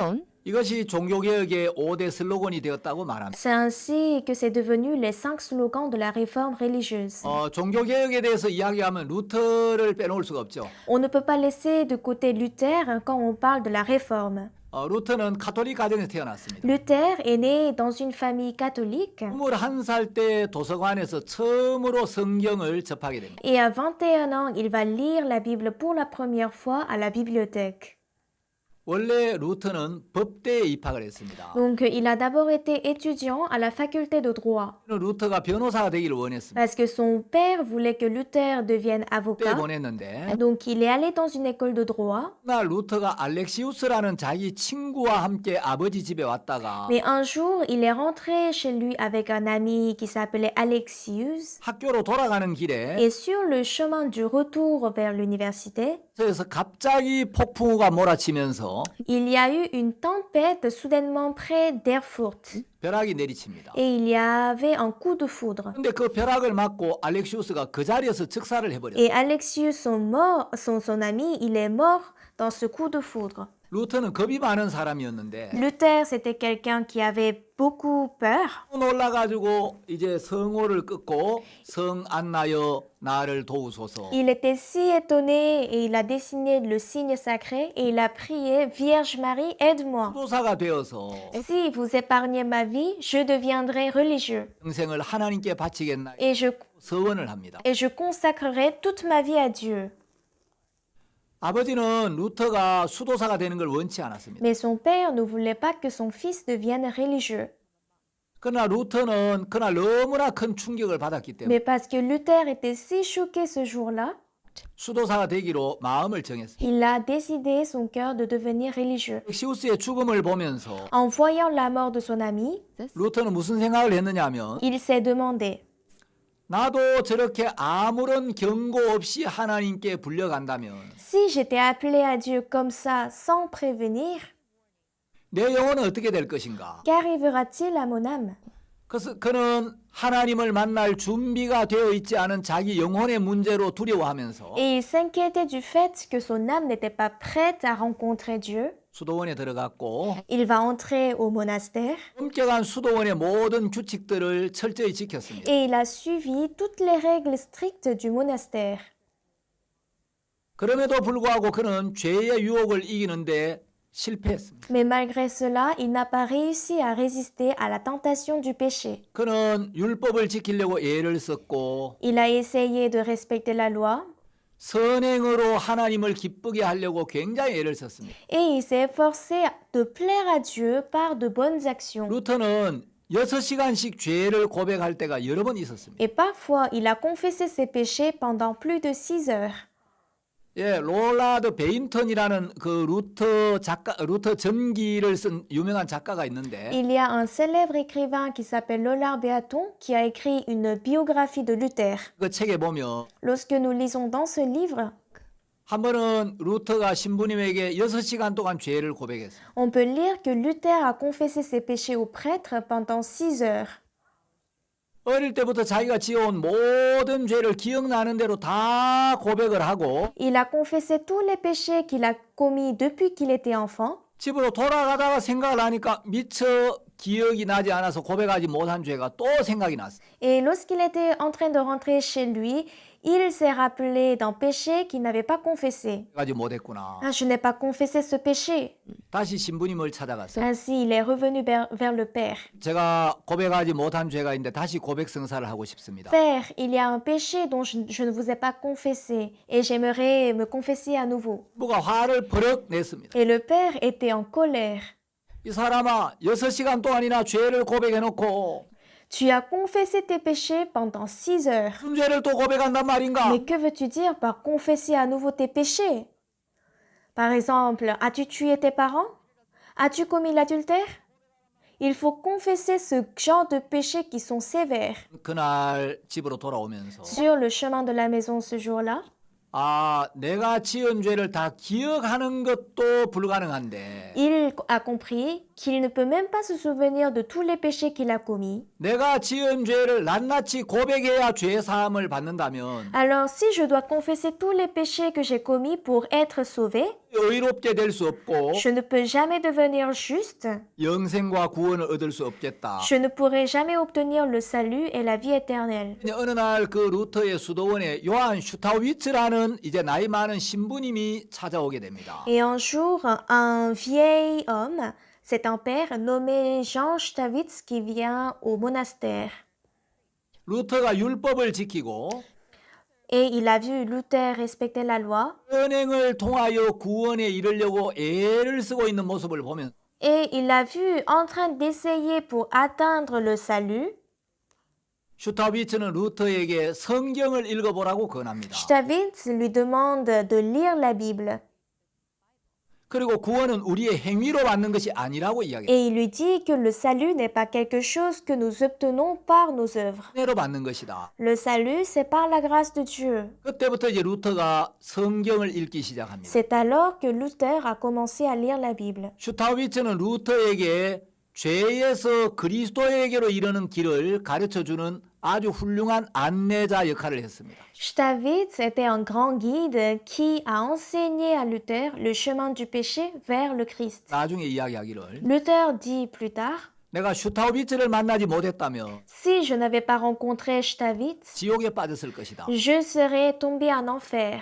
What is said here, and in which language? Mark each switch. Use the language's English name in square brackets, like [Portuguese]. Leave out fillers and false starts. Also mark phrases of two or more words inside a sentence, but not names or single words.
[Korean] 이것이 종교개혁의 5대 슬로건이 되었다고 말합니다. [French] C'est ainsi que c'est devenu les 5 slogans de la réforme religieuse. [Korean] 종교개혁에 대해서 이야기하면 루터를 빼놓을 수가 없죠. [French] On ne peut pas laisser de côté Luther quand on parle de la réforme. [Korean] 루터는 가톨릭 가정에서 태어났습니다. [French] Luther est né dans une famille catholique [Korean] 21살 때 도서관에서 처음으로 성경을 접하게 됩니다. [French] et à 21 ans, il va lire la Bible pour la première fois à la bibliothèque. [Korean] 원래 루터는 법대에 입학을 했습니다. [French] Donc, il a d'abord été étudiant à la faculté de droit [Korean] 루터가 변호사가 되기를 원했습니다. [French] parce que son père voulait que Luther devienne [Korean] 그때 [French] avocat. [Korean] 보냈는데 [French] Donc, il est allé dans une école de droit. [Korean] 날 루터가 알렉시우스라는 자기 친구와 함께 아버지 집에 왔다가 [French] Mais un jour, il est rentré chez lui avec un ami qui s'appelait Alexius. [Korean] 학교로 돌아가는 길에 [French] Et sur le chemin du retour vers l'université, [Korean] 그래서 갑자기 폭풍우가 몰아치면서 [French] il y a eu une tempête soudainement près d'Erfurt. [Korean] 벼락이 내리칩니다. [French] Et il y avait un coup de foudre. [Korean] 근데 그 벼락을 맞고 알렉시우스가 그 자리에서 즉사를 해버렸어요. [French] Et Alexius, son ami, il est mort dans ce coup de foudre. [Korean] 루터는 겁이 많은 사람이었는데 [French] Luther, c'était quelqu'un qui avait beaucoup peur. [Korean] 놀라가지고 이제 성호를 끊고 성 안나여 나를 도우소서. [French] Il était si étonné et il a dessiné le signe sacré et il a prié Vierge Marie, aide-moi. [Korean] 도사가 되어서 [French] Si vous épargnez ma vie, je deviendrai religieux [Korean] 평생을 하나님께 바치겠나 [French] et [Korean] 서원을 합니다. [French] je consacrerai toute ma vie à Dieu. [Korean] 아버지는 루터가 수도사가 되는 걸 원치 않았습니다. [French] Mais son père ne voulait pas que son fils devienne religieux. [Korean] 그러나 루터는 그날 너무나 큰 충격을 받았기 때문에 [French] Mais parce que Luther était si choqué ce jour-là, [Korean] 수도사가 되기로 마음을 정했습니다. [French] il a décidé son cœur de devenir religieux. [Korean] 시우스의 죽음을 보면서 [French] En voyant la mort de son ami, [Korean] 루터는 무슨 생각을 했느냐면 [French] il s'est demandé, [Korean] 나도 저렇게 아무런 경고 없이 하나님께 불려간다면 [French] si j'étais appelé à Dieu comme ça, sans prévenir, [Korean] 내 영혼은 어떻게 될 것인가? [French] qu'arrivera-t-il à mon âme? [Korean] 그래서 그는 하나님을 만날 준비가 되어 있지 않은 자기 영혼의 문제로 두려워하면서 [French] Et il s'inquiétait du fait que son âme n'était pas prête à rencontrer Dieu. [Korean] 수도원에 들어갔고 [French] Il va entrer au monastère [Korean] 엄격한 수도원의 모든 규칙들을 철저히 지켰습니다. [French] et il a suivi toutes les règles strictes du monastère. [Korean] 그럼에도 불구하고 그는 죄의 유혹을 이기는데 실패했습니다. [French] Mais malgré cela, il n'a pas réussi à résister à la tentation du péché. [Korean] 그는 율법을 지키려고 애를 썼고 [French] Il a essayé de respecter la loi [Korean] 선행으로 하나님을 기쁘게 하려고 굉장히 애를 썼습니다. [French] et il s'est efforcé de plaire à Dieu par de bonnes actions. [Korean] 루터는 6시간씩 죄를 고백할 때가 여러 번 있었습니다. [French] Et parfois, il a confessé ses péchés pendant plus de 6 heures. [Korean] 예, 롤라드 베인턴이라는 그 루터 전기를 쓴 유명한 작가가 있는데 [French] Il y a un célèbre écrivain qui s'appelle Lollard Béaton qui a écrit une biographie de Luther. [Korean] 그 책에 보면 [French] Lorsque nous lisons dans ce livre, [Korean] 한 번은 루터가 신부님에게 6시간 동안 죄를 고백했어요. [French] On peut lire que Luther a confessé ses péchés au prêtre pendant 6 heures. [Korean] 어릴 때부터 자기가 지어온 모든 죄를 기억나는 대로 다 고백을 하고 [French] Il a confessé tous les péchés qu'il a commis depuis qu'il était enfant. [Korean] 집으로 돌아가다가 생각을 하니까 미처 기억이 나지 않아서 고백하지 못한 죄가 또 생각이 났어요. [French] Et lorsqu'il était en train de rentrer chez lui, il s'est rappelé d'un péché qu'il n'avait pas confessé. [Korean] 고백하지 못했구나. [French] Ah, je n'ai pas confessé ce péché. [Korean] 다시 신부님을 찾아갔어요. [French] Ainsi, il est revenu vers le Père. [Korean] 제가 고백하지 못한 죄가 있는데 다시 고백 성사를 하고 싶습니다. [French] Père, il y a un péché dont je ne vous ai pas confessé et j'aimerais me confesser à nouveau. [Korean] 신부가 화를 버럭 냈습니다. [French] Et le Père était en colère. [Korean] 이 사람아 6시간 동안이나 죄를 고백해놓고 [French] Tu as confessé tes péchés pendant 6 heures. [Korean] 무슨 죄를 또 고백한단 말인가? [French] Mais que veux-tu dire par confesser à nouveau tes péchés? Par exemple, as-tu tué tes parents? As-tu commis l'adultère? Il faut confesser ce genre de péchés qui sont sévères. [Korean] 그날 집으로 돌아오면서 [French] Sur le chemin de la maison ce jour-là, [Korean] 아 내가 지은 죄를 다 기억하는 것도 불가능한데 [French] il a compris qu'il ne peut même pas se souvenir de tous les péchés qu'il a commis. [Korean] 내가 지은 죄를 낱낱이 고백해야 죄 사함을 받는다면 [French] Alors, si je dois confesser tous les péchés que j'ai commis pour être sauvé, [Korean] 의롭게 될 수 없고 [French] je ne peux jamais devenir juste. [Korean] 영생과 구원을 얻을 수 없겠다. [French] Je ne pourrai jamais obtenir le salut et la vie éternelle. [Korean] 어느 날 그 루터의 수도원에 요한 슈타위츠라는 이제 나이 많은 신부님이 찾아오게 됩니다. [French] Et un jour, un vieil homme, c'est un père nommé Jean Stavitz qui vient au monastère. [Korean] 루터가 율법을 지키고 [French] Et il a vu Luther respecter la loi. [Korean] 은행을 통하여 구원에 이르려고 애를 쓰고 있는 모습을 보면 [French] Et il l'a vu en train d'essayer pour atteindre le salut. [Korean] 슈타위츠는 루터에게 성경을 읽어보라고 권합니다. [French] Stavitz lui demande de lire la Bible. [Korean] 그리고 구원은 우리의 행위로 받는 것이 아니라고 이야기해요. [French] Et il lui dit que le salut n'est pas quelque chose que nous obtenons par nos œuvres. [Korean] 은혜로 받는 것이다. [French] Le salut, c'est par la grâce de Dieu. [Korean] 그때부터 이제 루터가 성경을 읽기 시작합니다. [French] C'est alors que Luther a commencé à lire la Bible. [Korean] 슈타위츠는 루터에게 죄에서 그리스도에게로 이르는 길을 가르쳐주는 아주 훌륭한 안내자 역할을 했습니다. [French] Stavitz était un grand guide qui a enseigné à Luther le chemin du péché vers le Christ. [Korean] 나중에 이야기하기를 [French] Luther dit plus tard, [Korean] 내가 슈타위츠를 만나지 못했다면 [French] si je n'avais pas rencontré Stavitz, [Korean] 지옥에 빠졌을 것이다. [French] je serais tombé en enfer.